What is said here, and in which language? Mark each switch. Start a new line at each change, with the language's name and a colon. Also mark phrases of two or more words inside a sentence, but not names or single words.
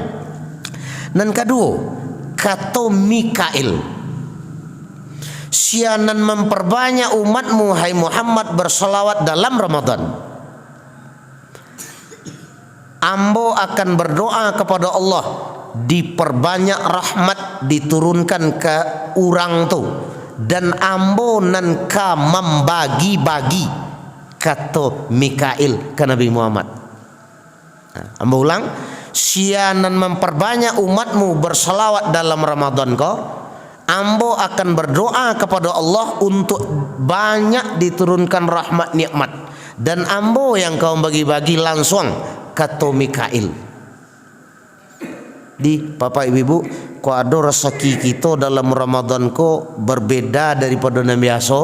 Indonesian: Dan kedua, kata Mikail, sianan memperbanyak umatmu hai Muhammad berselawat dalam Ramadan.
Minangkabau: Ambo akan berdoa kepada Allah diperbanyak rahmat diturunkan ke orang tu, dan ambo nan ka membagi-bagi, kata Mikail ke Nabi Muhammad. Ambo ulang, sianan memperbanyak umatmu berselawat dalam Ramadan ko, ambo akan berdoa kepada Allah untuk banyak diturunkan rahmat nikmat, dan ambo yang kau bagi-bagi langsung, kata Mikail.
Indonesian: Di Bapak Ibu, kau ada rezeki kita dalam Ramadan ko berbeda daripada yang biasa.